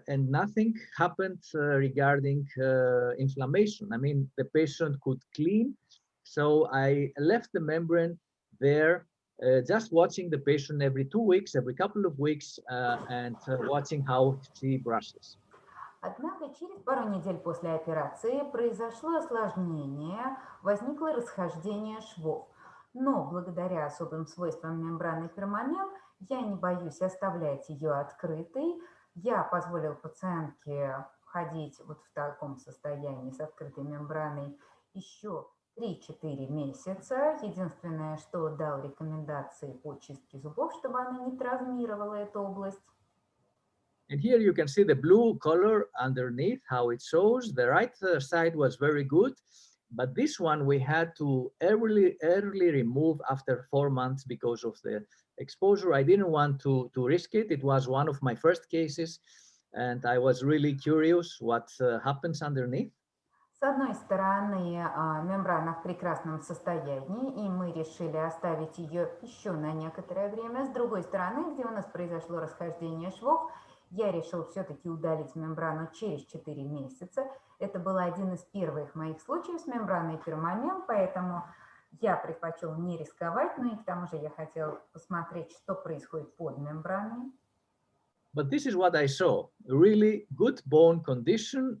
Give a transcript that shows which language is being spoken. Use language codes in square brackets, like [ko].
[en] nothing happened regarding inflammation. I mean, the patient could clean, so I left the membrane there, just watching the patient every 2 weeks, every couple of weeks, and watching how she brushes. [ru] Однако через пару недель после операции произошло осложнение, возникло расхождение швов. Но благодаря особым свойствам мембраны permamem я не боюсь оставлять ее открытой. Я позволил пациентке ходить вот в таком состоянии с открытой мембраной еще 3-4 месяца. Единственное, что дал рекомендации по чистке зубов, чтобы она не травмировала эту область. [en] And here you can see the blue color underneath, how it shows. The right side was very good, but this one we had to early remove after 4 months because of the exposure. I didn't want to risk it. It was one of my first cases, and I was really curious what happens underneath. [ru] С одной стороны, мембрана в прекрасном состоянии, и мы решили оставить ее еще на некоторое время. С другой стороны, где у нас произошло расхождение швов, я решил все-таки удалить мембрану через 4 месяца. Это был один из первых моих случаев с мембраной permamem, поэтому я предпочел не рисковать, но и к тому же я хотел посмотреть, что происходит под мембраной. [en] But this is what I saw, really good bone condition.